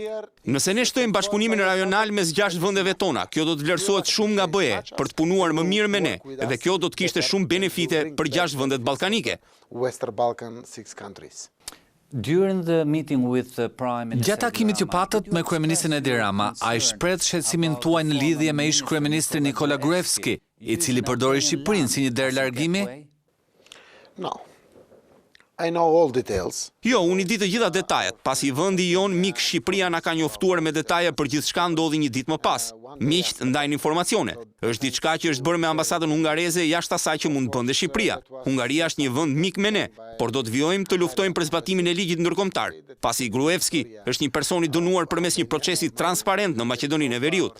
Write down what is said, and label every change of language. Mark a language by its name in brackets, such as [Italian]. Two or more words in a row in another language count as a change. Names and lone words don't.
[Albanian] Nëse ne shtojmë bashkëpunimin rajonal mes 6 vendeve tona, kjo do të vlerësohet shumë nga BE për të punuar më mirë me ne dhe kjo do të kishte shumë benefite për 6 vendet ballkanike. [English] Western Balkan 6 countries. [Albanian] Gjatë takimit që patët me kryeministrin Edi Rama, ai shpreh shqetësimin tuaj në lidhje me ish kryeministrin Nikola Gruevski, i cili përdori Shqipërinë si një derë largimi? [English] No. I know all details. [Albanian] Jo, unë i di të gjitha detajet, pasi vendi jon mik Shqipëria na ka njoftuar me detaje për gjithçka ndodhi një ditë më pas. Miqt ndajnë informacione. Është diçka që është bërë me ambasadën hungareze jashtë asaj që mund bënte Shqipëria. Hungaria është një vend mik me ne, por do të vijojmë të luftojmë për zbatimin e ligjit ndërkombëtar, pasi Gruevski është një person i dënuar përmes një procesi transparent në Maqedoninë e Veriut.